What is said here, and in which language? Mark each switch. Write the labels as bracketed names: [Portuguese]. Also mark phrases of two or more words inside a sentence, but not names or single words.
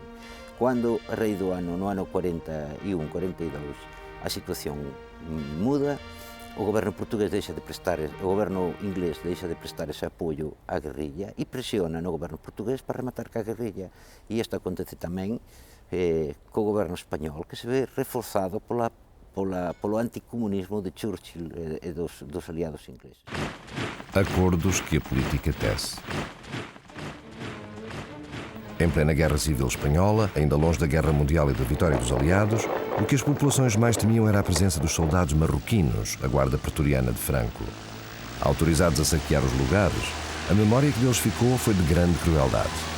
[Galician] Cando, a raíz do ano, no ano 41, 42, a situación muda, o goberno portugués deixa de prestar, o goberno inglés deixa de prestar ese apoio á guerrilla e presiona no goberno portugués para rematar ca guerrilla. E isto acontece tamén co goberno español, que se ve reforzado pola polo anticomunismo de Churchill e dos aliados ingleses. [Portuguese] Acordos que a política tece. Em plena Guerra Civil Espanhola, ainda longe da Guerra Mundial e da vitória dos aliados, o que as populações mais temiam era a presença dos soldados marroquinos, a guarda pretoriana de Franco. Autorizados a saquear os lugares, a memória que deles ficou foi de grande crueldade.